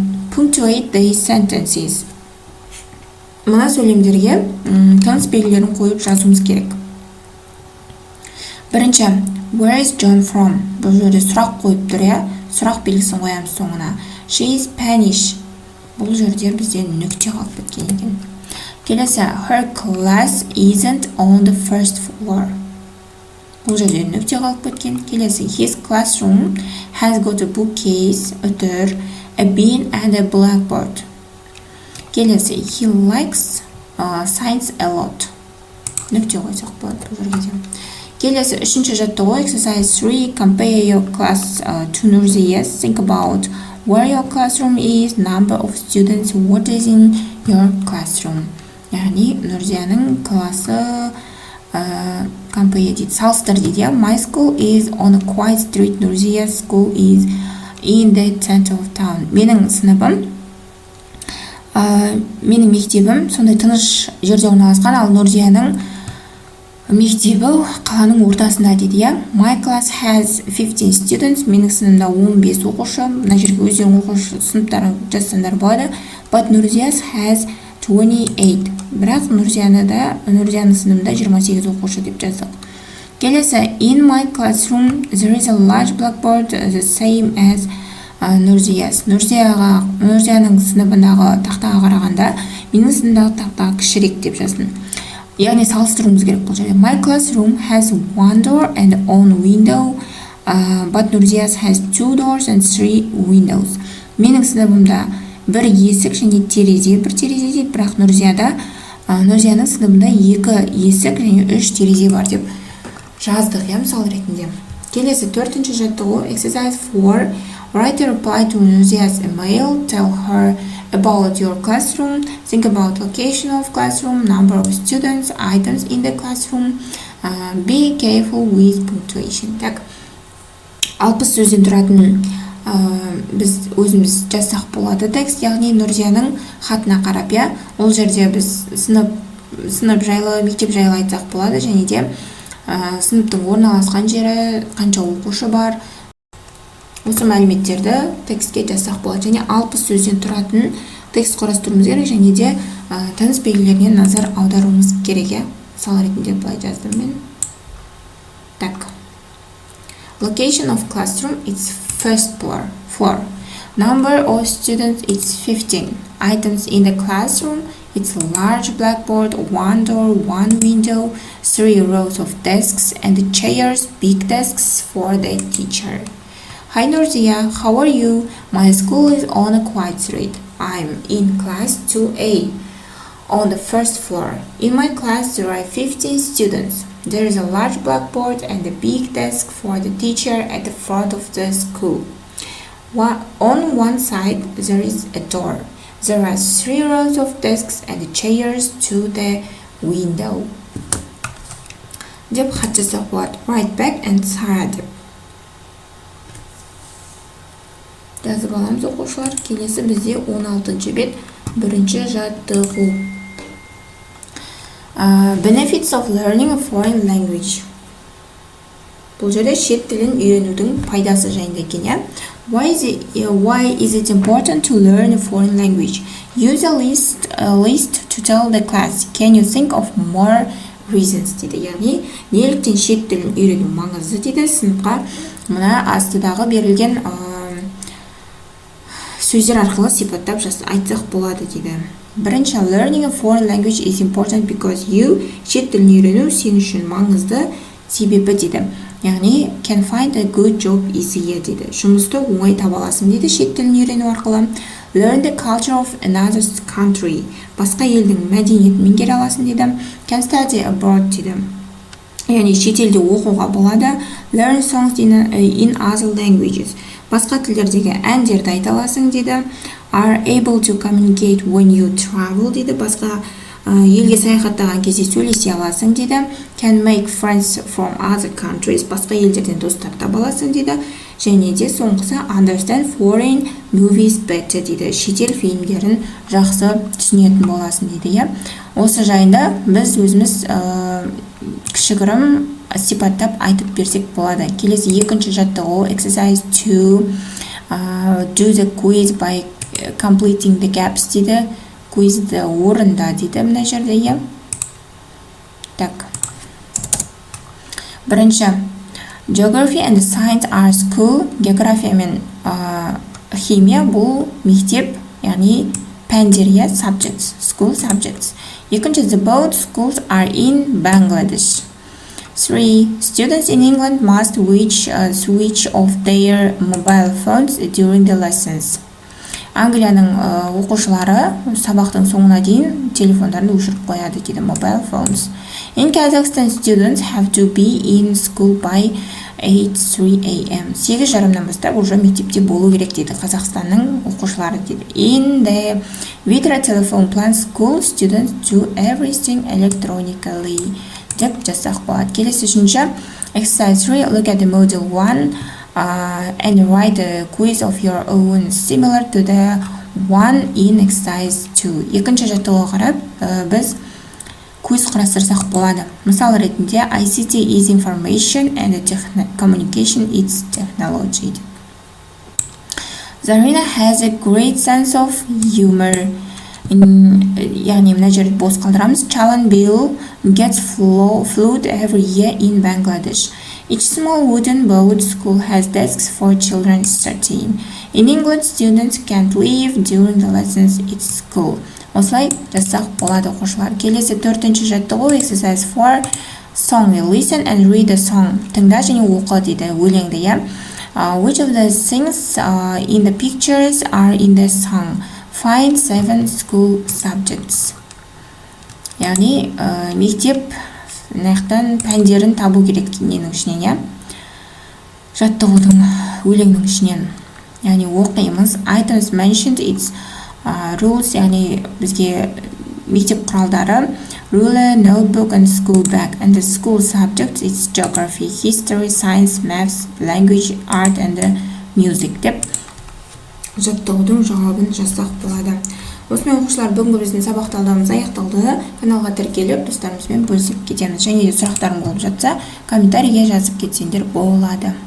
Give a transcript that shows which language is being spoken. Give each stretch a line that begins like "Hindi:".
English: Punctuate the sentences.
Kazakh: Мына сөйлемдерге тыныс белгілерін қойып жазуымыз керек. Бірінші,
English: where is John from?
Kazakh: Бұл жерде сұрақ қойып тұр, я. Сұрақ белгісін қоямыз соңына.
English: She is Spanish.
Kazakh: Бұл жерде бізде нүкте қалып кеткен екен. Келесі,
English: her class isn't on the first floor.
Kazakh: Бұл жерде нүкте қалып кеткен. Келесі,
English: his classroom has got a bookcase,
Kazakh: үтір,
English: a bin and a blackboard.
Kazakh: Келесі,
English: he likes science a lot.
Kazakh: Нүкте қойсақ болады бұл жерде. Келесі, үшінші жаттығу.
English: Exercise 3. Compare your class to Nurziya's. Think about where your classroom is, number of students, what is in your classroom.
Kazakh: Яғни Нұрзияның класы compare дейді, салыстыр дейді.
English: My school is on a quiet street. Nurziya's school is in the center of town.
Kazakh: Менің сыныбым, менің мектебім сондай тыныш жерде орналасқан, ал Нұрзияның мектебі қаланың ортасында дейді, я.
English: My class has 15 students.
Kazakh: Менің сынымда 15 оқушы. Мына жерге өздерің оқушы сыныптарын жазсаңдар болады.
English: But Nurziya's has 28.
Kazakh: Бірақ Нұрзияның сынымда 28 оқушы деп жаздық. Келесі,
English: in my classroom there is a large blackboard the same as Nurziya's.
Kazakh: Нұрзияның сыныбындағы тақтаға қарағанда менің сынымдағы тақта кішірек деп жаздым. Яғни салыстыруымыз керек бұл жерде.
English: My classroom has 1 door and one window, but Nurziya's has 2 doors and 3 windows.
Kazakh: Менің сыныбымда бір есік және терезе, бір терезе дейді, бірақ Нұрзияның сыныбында 2 есік және 3 терезе бар деп жаздық, я, мысал ретінде. Келесі, төртінші жаттығу.
English: Exercise 4. Write a reply to Nurziya's email. Tell her about your classroom. Think about location of classroom, number of students, items in the classroom. Be careful with punctuation.
Kazakh: Так, 60 сөзден тұратын біз өзіміз жазсақ болады текст, яғни Нұрзияның хатына қарап, я. Ол жерде біз сынып жайлы, мектеп жайлы айтсақ болады, және де сыныптың орналасқан жері, қанша оқушы бар. Осы мәліметтерді текстке жазсақ болады. Және 60 сөзден тұратын текст құрастыруымыз керек, және де тыныс белгілеріне назар аударуымыз керек. Мысал ретінде былай жаздым мен. Так.
English: Location of classroom is first floor. Number of students is 15. Items in the classroom, it's a large blackboard, one door, one window, 3 rows of desks and chairs, big desks for the teacher. Hi Nurzia, how are you? My school is on a quiet street. I'm in class 2A on the first floor. In my class there are 15 students. There is a large blackboard and a big desk for the teacher at the front of the school. On one side there is a door. There are 3 rows of desks and chairs to the window.
Kazakh: деп хат жазсақ болады.
English: Write back and Sara
Kazakh: деп. Жазып аламыз оқушылар. Келесі бізде 16-шы бет, бірінші жаттығу.
English: Benefits of learning a foreign language.
Kazakh: Бұл жерде шет тілін үйренудің пайдасы жайында екен.
English: Why is it important to learn a foreign language? Use a list to tell the class. Can you think of more reasons?
Kazakh: дейді. Яғни, неліктен шет тілін үйрену маңызды дейді. Сыныпқа мына астыдағы берілген сөздер арқылы сипаттап айтсақ болады дейді.
English: Бірінші, learning a foreign language is important because you
Kazakh: шет тілін үйрену сен үшін маңызды себебі дейді. Яғни,
English: can find a good job easier
Kazakh: дейді. Жұмысты оңай таба аласың дейді шет тілін үйрену арқылы.
English: Learn the culture of another country.
Kazakh: Басқа елдің мәдениетін меңгере аласың дейді.
English: Can study abroad
Kazakh: дейді. Яғни шетелде оқуға болады.
English: Learn songs in other languages.
Kazakh: Басқа тілдердегі әндерді айта аласың дейді.
English: Are able to communicate when you travel
Kazakh: дейді. Басқа елге саяхаттаған кезде сөйлесе аласың дейді.
English: Can make friends from other countries.
Kazakh: Басқа елдерден достар таба аласың дейді. Және де соңғысы
English: understand foreign movies better
Kazakh: дейді. Шетел фильмдерін жақсы түсінетін боласың дейді. Осы жайында біз өзіміз кішігірім сипаттап айтып берсек болады. Келесі екінші жаттығу
English: exercise 2 do the quiz by completing the gaps
Kazakh: дейді. Quizді орында дейді мына жерде. Так.
English: Бірінші, geography and science are school.
Kazakh: География мен химия бұл мектеп, яғни пәндер,
English: subjects, school subjects.
Kazakh: Екінші,
English: the both schools are in Bangladesh. 3. Students in England must switch off their mobile phones during the lessons.
Kazakh: Англияның оқушылары сабақтың соңына дейін телефондарын өшіріп қояды дейді,
English: mobile phones. In Kazakhstan, students have to be in school by 8:03 a.m.
Kazakh: 8:30-нан бастап уже мектепте болу керек дейді Қазақстанның оқушылары дейді.
English: In the Vitra telephone plan school, students do everything electronically.
Kazakh: деп жазсақ болады. Келесі үшінші,
English: exercise 3, look at the model 1 and write a quiz of your own similar to the one in exercise 2.
Kazakh: Екінші жаттығуға қарап, біз quiz құрастырсақ болады.
English: Мысал ретінде, ICT is information and communication is technology. Zarina has a great sense of humor.
Kazakh: Яғни мына жерде бос қалдырамыз.
English: Chalan bill gets flood every year in Bangladesh. Each small wooden boat school has desks for children 13. In England, students can't leave during the lessons at school.
Kazakh: Осылай жасақ болады оқушылар. Келесі төртінші жаттығу
English: exercise 4 song. Listen and read a song.
Kazakh: Тыңда және оқы дейді өлеңді.
English: Which of the things in the pictures are in the song? Find 7 school subjects.
Kazakh: Яғни мектеп наяқтан пәндерін табу керек ненің ішінен, жаттығудың өлеңнің ішінен. Яғни оқимыз.
English: Items mentioned, its rules,
Kazakh: яғни бізге мектеп құралдары,
English: ruler, notebook and school bag. And the school subjects, it's geography, history, science, maths, language, art and music
Kazakh: деп жаттығудың жауабын жазсақ болады. Осымен оқушылар, бүгінгі біздің сабақ талдауымыз аяқталды. Каналға тіркеліп, достарымызбен бөлісіп кетеміз. Және де сұрақтарың болып жатса, комментарийге жазып кетсеңдер болады.